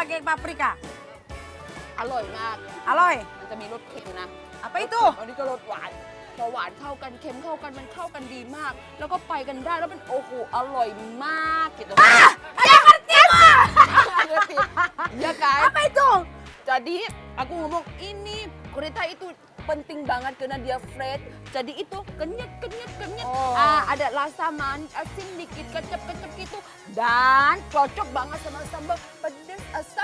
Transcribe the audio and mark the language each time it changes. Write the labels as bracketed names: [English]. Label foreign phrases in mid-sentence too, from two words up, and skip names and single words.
[Indonesian] paprika. [Thai] อร่อยมาก อร่อย มันจะมีรสเค็มนะ [Indonesian] apa itu [Thai] อันนี้ก็รสหวาน พอหวานเข้ากันเค็มเข้ากันมันเข้ากันดีมาก แล้วก็ไปกันได้แล้วมันโอ้โหอร่อยมาก gitu. [Indonesian] Ada ngerti gua. Ngerti? Ya kan? Apa itu? Jadi aku ngomong ini gurita itu penting banget karena dia fresh. Jadi itu kenyet. Oh. Ada rasa manis, asin dikit, kecap gitu. Dan cocok banget sama sambal pedas asam.